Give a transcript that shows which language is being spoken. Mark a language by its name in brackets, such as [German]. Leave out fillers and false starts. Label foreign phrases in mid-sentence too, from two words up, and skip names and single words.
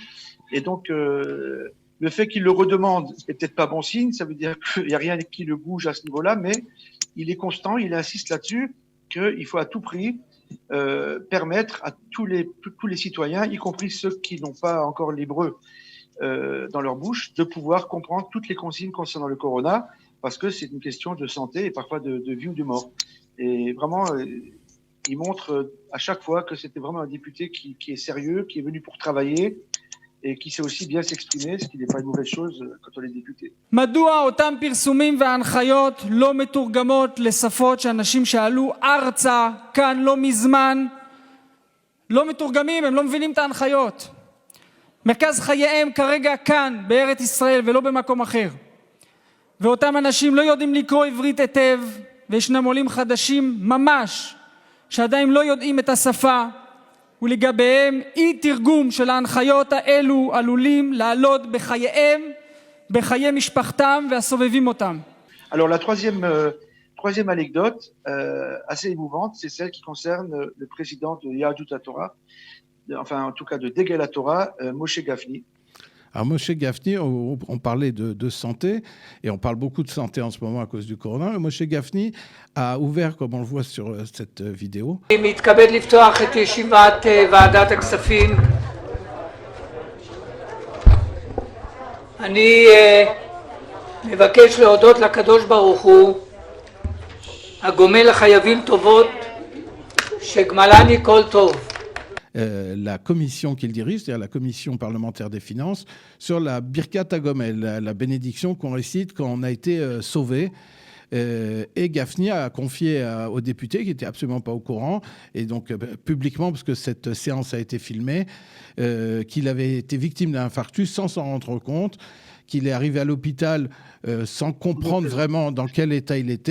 [French] Et donc, le fait qu'il le redemande n'est peut-être pas bon signe, ça veut dire qu'il n'y a rien qui le bouge à ce niveau-là, mais il est constant, il insiste là-dessus, qu'il faut à tout prix permettre à tous les citoyens, y compris ceux qui n'ont pas encore l'hébreu dans leur bouche, de pouvoir comprendre toutes les consignes concernant le corona, parce que c'est une question de santé et parfois de vie ou de mort. Et vraiment, il montre à chaque fois que c'était vraiment un député qui est sérieux, qui est venu pour travailler et qui sait aussi bien s'exprimer, ce qui n'est pas une mauvaise chose quand on est député. [Hebrew] מדוע אותם פרסומים וההנחיות לא מתורגמות לשפות שאנשים שעלו ארצה כאן לא מזמן לא מתורגמים, הם לא מבינים את ההנחיות. מרכז חייהם כרגע כאן בארץ ישראל ולא במקום אחר. ואותם אנשים לא יודעים לקרוא עברית היטב, וישנם עולים חדשים ממש שעדיין לא יודעים את השפה, ולגביהם אי תרגום של ההנחיות האלו עלולים לעלות בחייהם, בחיי משפחתם והסובבים אותם. [French] Alors la troisième anecdote, assez émouvante, c'est celle qui concerne le président de Yahadut HaTorah, enfin en tout cas de Degel HaTorah, Moshe Gafni. Alors Moshe Gafni, on parlait de santé, et on parle beaucoup de santé en ce moment à cause du corona. Moshe Gafni a ouvert, comme on le voit sur cette vidéo. [Hebrew] אני מתכבד לפתוח את ישיבת ועדת הכספים. אני מבקש להודות לקדוש ברוך הוא, הגומל לחייבים טובות, שגמלני כל טוב. [French] La commission qu'il dirige, c'est-à-dire la commission parlementaire des finances, sur la [Hebrew] ברכת הגומל, [French] la bénédiction qu'on récite quand on a été sauvé. Et Gafni a confié aux députés, qui n'étaient absolument pas au courant, et donc publiquement, parce que cette séance a été filmée, qu'il avait été victime d'un infarctus sans s'en rendre compte, qu'il est arrivé à l'hôpital sans comprendre vraiment dans quel état il était.